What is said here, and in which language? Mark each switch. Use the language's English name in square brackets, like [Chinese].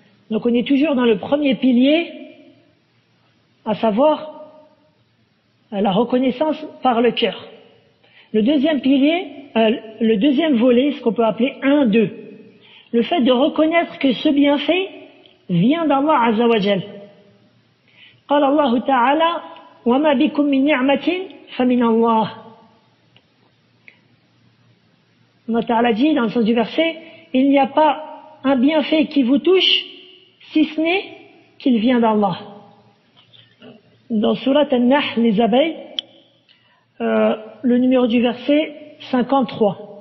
[French] Donc on est toujours dans le premier pilier, à savoir la reconnaissance par le cœur. Le deuxième pilier, le deuxième volet, ce qu'on peut appeler 1-2. Le fait de reconnaître que ce bienfait vient d'Allah Azza wa Jal. [Arabic] قال الله تعالى وما بكم من نعمة فمن الله. [French] Allah Ta'ala dit dans le sens du verset, il n'y a pas un bienfait qui vous touche si ce n'est qu'il vient d'Allah. Dans Surat An-Nahl, les abeilles, le numéro du verset 53.